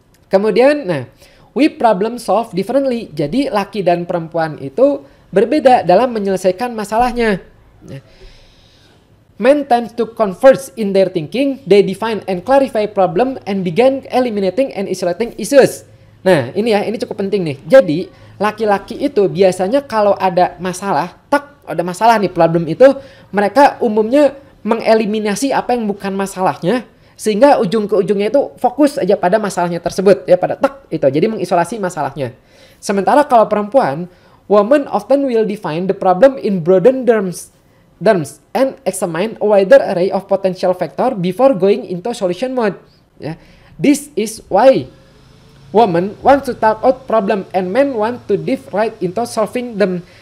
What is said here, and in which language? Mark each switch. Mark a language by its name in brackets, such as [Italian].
[Indonesian] Kemudian, nah, [English] we problem solve differently. [Indonesian] Jadi laki dan perempuan itu berbeda dalam menyelesaikan masalahnya. [English] Men tend to converge in their thinking, they define and clarify problem and begin eliminating and isolating issues. [Indonesian] Nah, ini ya, ini cukup penting nih. Jadi, laki-laki itu biasanya kalau ada masalah, ada masalah nih, problem itu, mereka umumnya mengeliminasi apa yang bukan masalahnya, sehingga ujung ke ujungnya itu fokus aja pada masalahnya tersebut, ya, pada itu. Jadi mengisolasi masalahnya. Sementara kalau perempuan, [English] women often will define the problem in broaden terms and examine a wider array of potential factor before going into solution mode. [Indonesian] Ya. [English] This is why women want to talk out problem and men want to dive right into solving them.